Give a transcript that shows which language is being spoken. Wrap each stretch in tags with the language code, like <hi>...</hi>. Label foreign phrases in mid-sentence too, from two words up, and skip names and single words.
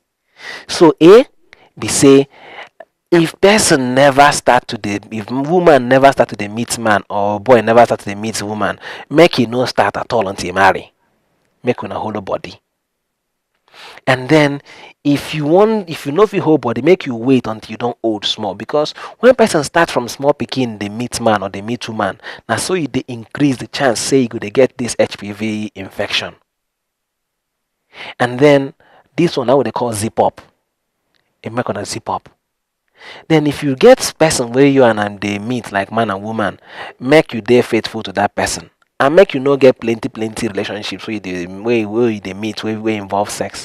<pcm>So A be say if person never start to dey, if woman never start to dey meet man or boy never start to dey meet woman, make e no start at all until e marry. Make una hold body. And then if you know fit hold body, make you wait until you don't old small, because when person start from small pikin they meet man or they meet woman, now so you dey increase the chance say you go dey get this HPV infection. And then this one now they call zip up. It make on a zip up. Then if you get person where you and they meet like man and woman, make you dey faithful to that person. And make you no get plenty relationships where they meet where involve sex.</pcm>